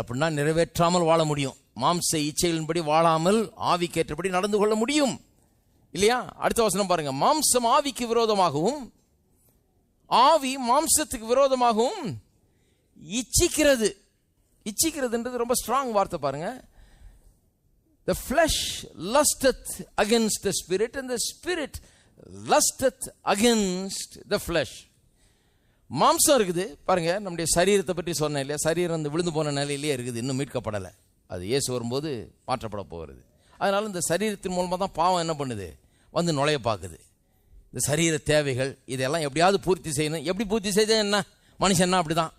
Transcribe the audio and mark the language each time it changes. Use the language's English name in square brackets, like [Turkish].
[Tamil] அப்படின்னா நிறைவேற்றாமல் வாழ முடியும். மாம்ச இச்சைகளின்படி வாழாமல் ஆவிக்கேற்றபடி நடந்து கொள்ள முடியும் இல்லையா? அடுத்த வசனம் பாருங்க, மாம்சம் ஆவிக்கு விரோதமாகவும் ஆவி மாம்சத்துக்கு விரோதமாகவும் இச்சிக்கிறது. இச்சிக்கிறதுன்றது ரொம்ப ஸ்ட்ராங் வார்த்தை பாருங்க. [English] The flesh lusteth against the spirit and the spirit lusteth against the flesh. [Tamil] மாம்சம் இருக்குது பாருங்க. நம்முடைய சரீரத்தை பற்றி சொன்னேன் இல்லையா? சரீரம் அந்த விழுந்து போன நிலையிலேயே இருக்குது, இன்னும் மீட்கப்படலை. அது இயேசு வரும்போது மாற்றப்பட போகிறது. அதனால இந்த சரீரத்தின் மூலமாக தான் பாவம் என்ன பண்ணுது, வந்து நுழைய பார்க்குது. இந்த சரீர தேவைகள் இதெல்லாம் எப்படியாவது பூர்த்தி செய்யணும். எப்படி பூர்த்தி செய்த என்ன, மனுஷன்னா அப்படிதான்.